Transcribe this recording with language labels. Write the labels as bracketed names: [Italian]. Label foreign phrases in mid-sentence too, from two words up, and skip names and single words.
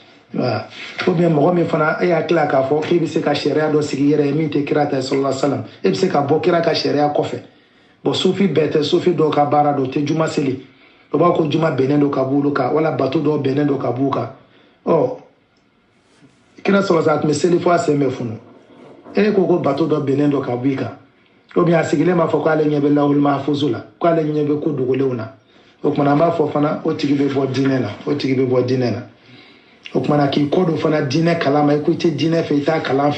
[French] ou bien [Bambara] mɔgɔ min fana e y'a tila k'a fɔ k'e bɛ se ka sariya dɔ sigi i yɛrɛ ye min tɛ kira ta ye [Arabic] صلى الله عليه وسلم [Bambara] e bɛ se ka bɔ kira ka sariya kɔfɛ bon sufi bɛɛ tɛ sufi dɔw ka baara dɔ tɛ juma seli o b'a ko juma bɛnnen don ka b'olu kan wala bato dɔw bɛnnen don ka b'u kan ɔ kira [Arabic] صلى الله عليه وسلم [Bambara] a tun bɛ seli fo a sen bɛ funu e ko bato dɔ bɛnnen don ka b'i kan [French] ou bien [Bambara] a sigilen b'a fɔ k'ale ɲɛ bɛ [Arabic] اللوح المحفوظ [Bambara] la k'ale ɲɛ bɛ ko dogolenw na o kumana an b'a fɔ fana o tigi bɛ bɔ diinɛ na o tigi bɛ bɔ diinɛ na o kumana k'i kɔ don fana diinɛ kalan ma i ko i tɛ diinɛ fɛ i t'a kalan